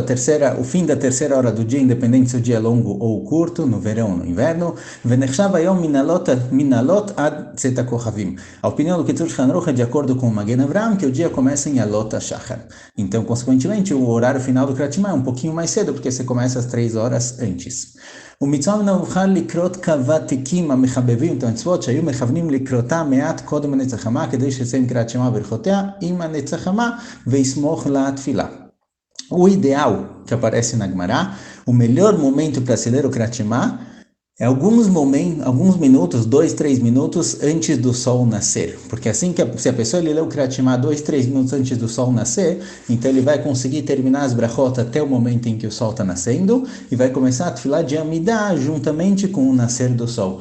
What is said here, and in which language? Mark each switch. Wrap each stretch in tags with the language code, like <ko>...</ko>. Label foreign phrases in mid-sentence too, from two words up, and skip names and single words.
<pt>O fim da terceira hora do dia, independente se o dia é longo ou curto, no verão ou no inverno.</pt> <he>ונחשב היום מעלות עד צאת הכוכבים.</he> <pt>A opinião do Kitzur Shulchan Aruch é de acordo com o Magen Avraham, que o dia começa em</pt> <he>עלות השחר.</he> <pt>Então, consequentemente, o horário final do Kriyat Shema é um pouquinho mais cedo, porque você começa às 3 horas antes.</pt> <he>ומצווה נוכל לקרות כוותיקים המחבבים את המצוות שהיו מכוונים לקרותה מעט קודם הנצח חמה כדי שיצא עם קריאת שמע ברכותיה עם הנצח חמה ויסמוך לתפילה.</he> <pt>O ideal que aparece na Gemara, o melhor momento para se ler o Kriyat Shema é alguns minutos, 2, 3 minutos antes do sol nascer. Porque assim se a pessoa lê o Kriyat Shema 2, 3 minutos antes do sol nascer, então ele vai conseguir terminar as brachot até o momento em que o sol está nascendo e vai começar a tefilá de Amidah juntamente com o nascer do sol.</pt>